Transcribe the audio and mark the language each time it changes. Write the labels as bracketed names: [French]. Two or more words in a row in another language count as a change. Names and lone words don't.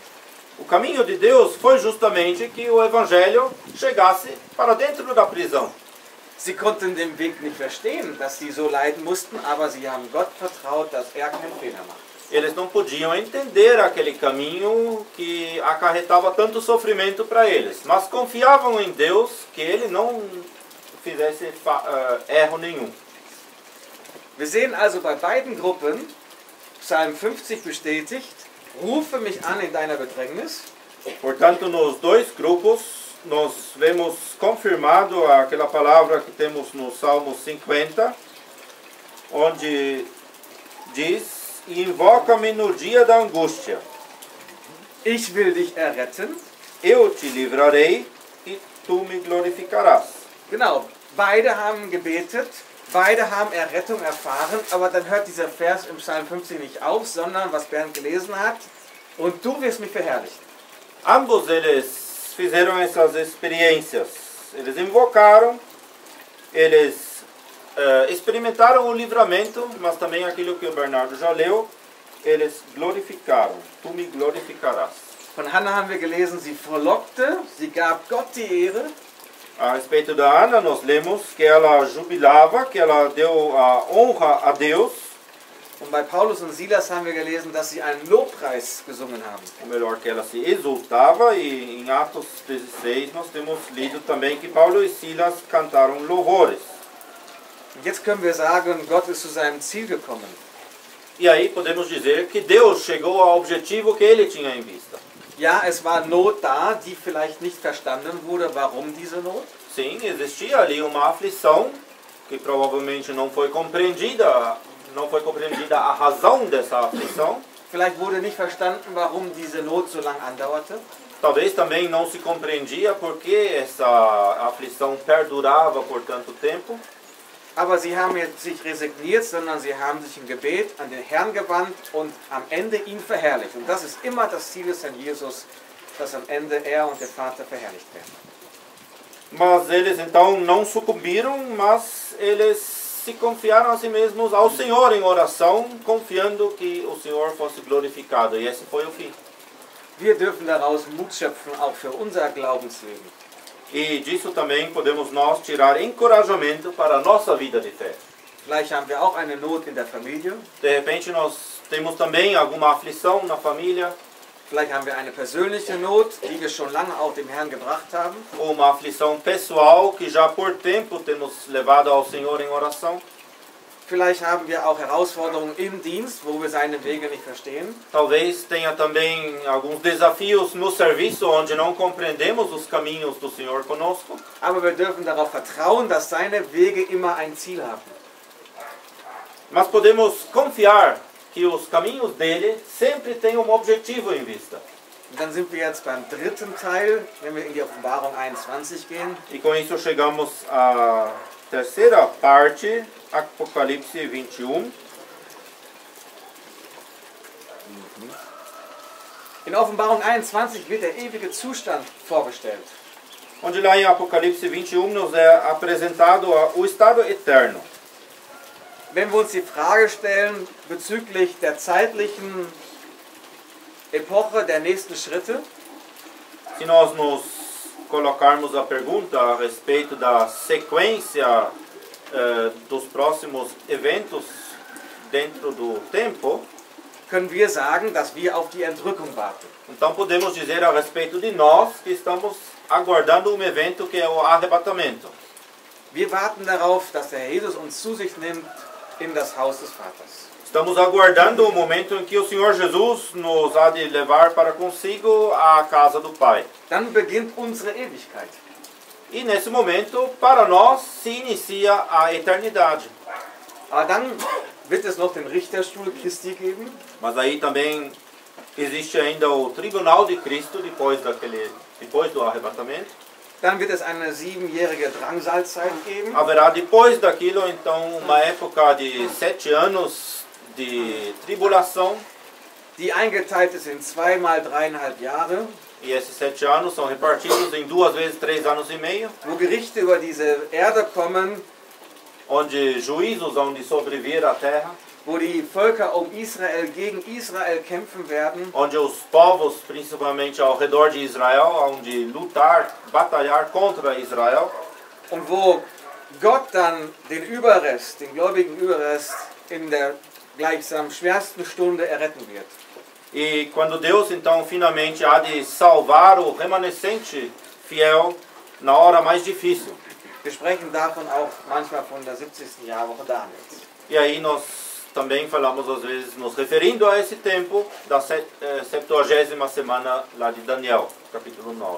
[Portuguese] O caminho de Deus foi justamente que o Evangelho chegasse para dentro da prisão. [German] Sie konnten den Weg nicht verstehen, dass sie so leiden mussten, aber sie haben Gott vertraut, dass er keinen Fehler macht. [Portuguese] Eles não podiam entender aquele caminho que acarretava tanto sofrimento para eles, mas confiavam em Deus que ele não fizesse erro nenhum. [German] Wir sehen also bei beiden Gruppen, Psalm 50 bestätigt, rufe mich an in deiner Bedrängnis. [Portuguese] Portanto, nos dois grupos, nós vemos confirmado aquela palavra que temos no Salmo 50, onde diz: invoca-me no dia da angústia. [German] Ich will dich erretten. [Portuguese] Eu te livrarei e tu me glorificarás. [German] Genau, beide haben gebetet, beide haben Errettung erfahren, aber dann hört dieser Vers im Psalm 50 nicht auf, sondern, was Bernd gelesen hat, und du wirst mich verherrlichen. [Portuguese] Ambos eles fizeram essas experiências. Eles invocaram, eles experimentaram o livramento, mas também aquilo que o Bernardo já leu, eles glorificaram. Tu me glorificarás. [German] Von Hannah haben wir gelesen, sie frohlockte, sie gab Gott die Ehre. [Portuguese] A respeito da Ana, nós lemos que ela jubilava, que ela deu a honra a Deus. [German] Und bei Paulus und Silas haben wir gelesen, dass sie einen Lobpreis gesungen haben. [Portuguese] Ou melhor, que ela se exultava, e em Atos 16 nós temos lido também que Paulo e Silas cantaram louvores. [German] Und jetzt können wir sagen, Gott ist zu seinem Ziel gekommen. [Portuguese] E aí podemos dizer que Deus chegou ao objetivo que ele tinha em vista. [German] Ja, es war Not da, die vielleicht nicht verstanden wurde. Warum diese Not? [Portuguese] Sim, existia ali uma aflição que provavelmente não foi compreendida a razão dessa aflição. [German] Vielleicht wurde nicht verstanden, warum diese Not so lange andauerte. [Portuguese] Talvez também não se compreendia por que essa aflição perdurava por tanto tempo. [German] Aber sie haben jetzt nicht resigniert, sondern sie haben sich im Gebet an den Herrn gewandt und am Ende ihn verherrlicht. Und das ist immer das Ziel des Herrn Jesus, dass am Ende er und der Vater verherrlicht werden. [Portuguese] Mas eles então não sucumbiram, mas eles se confiaram a si mesmos ao Senhor em oração, confiando que o Senhor fosse glorificado. E esse foi o fim. [German] Wir dürfen daraus Mut schöpfen, auch für unser Glaubensleben. [Portuguese] E disso também podemos nós tirar encorajamento para a nossa vida de fé. [German] Vielleicht haben wir auch eine Not in der Familie. [Portuguese] De repente nós temos também alguma aflição na família. [German] Vielleicht haben wir eine persönliche Not, die wir schon lange auch dem Herrn gebracht haben. [Portuguese] Ou uma aflição pessoal que já por tempo temos levado ao Senhor em oração. [German] Vielleicht haben wir auch Herausforderungen im Dienst, wo wir seine Wege nicht verstehen. [Portuguese] Talvez tenha também alguns desafios no serviço onde não compreendemos os caminhos do Senhor conosco. [German] Aber wir dürfen darauf vertrauen, dass seine Wege immer ein Ziel haben. [Portuguese] Mas podemos confiar que os caminhos dele sempre têm um objetivo em vista. [German] Und dann sind wir jetzt beim dritten Teil, wenn wir in die Offenbarung 21 gehen. [Portuguese] E com isso chegamos à terceira parte, Apocalipse 21. [German] In Offenbarung 21 wird der ewige Zustand vorgestellt. [Portuguese] Onde lá em Apocalipse 21 nos é apresentado o estado eterno. [German] Wenn wir uns die Frage stellen bezüglich der zeitlichen Epoche der nächsten Schritte, [Portuguese] Se nós nos colocarmos a pergunta a respeito da sequência dos próximos eventos dentro do tempo, [German] können wir sagen, dass wir auf die Entrückung warten. [Portuguese] então podemos dizer a respeito de nós que estamos aguardando um evento que é o arrebatamento. [German] Wir warten darauf, dass der Herr Jesus uns zu sich nimmt in das Haus des Vaters. [Portuguese] Estamos aguardando o momento em que o Senhor Jesus nos há de levar para consigo à casa do Pai. [German] Dann beginnt unsere Ewigkeit. [Portuguese] E nesse momento, para nós, se inicia a eternidade. [German] Aber dann wird es noch den Richterstuhl Christi geben. [Portuguese] Mas aí também existe ainda o tribunal de Cristo depois do arrebatamento. [German] Dann wird es eine 7-jährige Drangsalzeit geben. [Portuguese] Haverá depois daquilo então uma época de 7 anos de tribulação. [German] Die eingeteilt ist in 2 mal 3,5 Jahre. [Portuguese] E esses 7 anos são repartidos em 2 vezes 3 anos e meio. [German] Wo Gerichte über diese Erde kommen. [Portuguese] Onde juízos hão de sobrevir à terra. [German] Wo die Völker um Israel gegen Israel kämpfen werden. [Portuguese] Onde os povos, principalmente ao redor de Israel, hão de lutar, batalhar contra Israel. [German] Und wo Gott dann den Überrest, den gläubigen Überrest, in der gleichsam schwersten Stunde erretten wird. [Portuguese] E quando Deus então finalmente há de salvar o remanescente fiel na hora mais difícil. [German] Wir sprechen davon auch manchmal von der 70. Jahrwoche Daniels. [Portuguese] E aí nós também falamos às vezes nos referindo a esse tempo da 70ª semana lá de Daniel, capítulo 9.